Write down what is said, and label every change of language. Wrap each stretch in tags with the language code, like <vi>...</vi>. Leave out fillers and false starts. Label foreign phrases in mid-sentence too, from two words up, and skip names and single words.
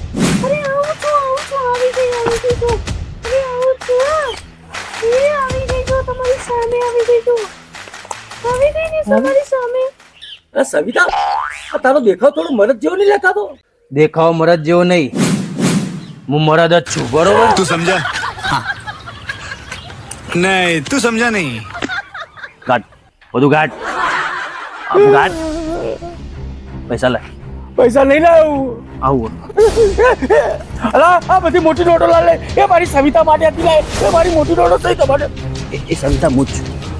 <gu>અરે આવું છું આવી ગઈ છું. અરે આવું છું આવી ગઈ છું તમારી સામે આવી ગઈ છું. આવી ગઈ ને તમારી સામે. અરે સવિતા આ તારો દેખાવ થોડો મરદ જેવો નહીં દેખાતો. દેખાવ મરદ જેવો નહીં, હું મરદ જ છું બરોબર.</gu> <hi>तू समझा? हाँ. नहीं तू समझा नहीं.</hi> <gu>ગાટ બધું ગાટ. પૈસા લે. પૈસા લઈને આવું. અલા આ બધી મોટી નોટો લે. એ મારી સવિતા માટે હતી લે. એ મારી મોટી નોટો થઈ તમારે. એ સવિતા મુજ છું.</gu>